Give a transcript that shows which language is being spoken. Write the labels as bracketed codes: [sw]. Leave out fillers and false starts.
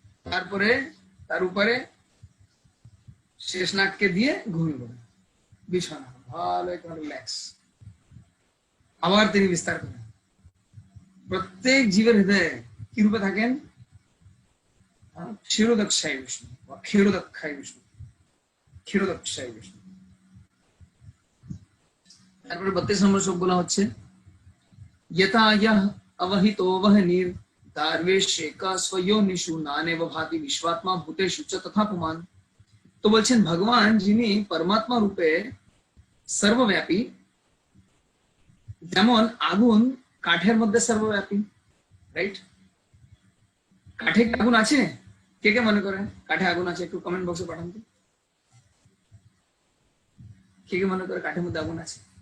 [bn] তারপরে তার উপরে শেষনাগকে দিয়ে ঘুমিয়ে পড়েন বিছানা, ভালো একটা রিল্যাক্স। আবার তিনি বিস্তার করেন। প্রত্যেক জীবের হৃদয়ে কি রূপে থাকেন? ক্ষীরোদক্ষায় বিষ্ণু বা ক্ষীরোদক্ষায় বিষ্ণু, ক্ষীরোদক্ষায় বিষ্ণু। তারপরে 32 নম্বর শ্লোক বলা হচ্ছে, [sa] यथा यः अवहितो वह्निर् दार्वेशेका स्वयोनिषु नानेव भाति विश्वात्मा भूतेषु च तथा पुमान। [bn] তো বলছেন ভগবান যিনি পরমাত্মা রূপে সর্বব্যাপী, যেমন আগুন কাঠের মধ্যে সর্বব্যাপী, রাইট? কাঠে কি আগুন আছে? কে কে মনে করেন কাঠে আগুন আছে? একটু কমেন্ট বক্সে পাঠান তো, কে কে মনে করে কাঠের মধ্যে আগুন আছে?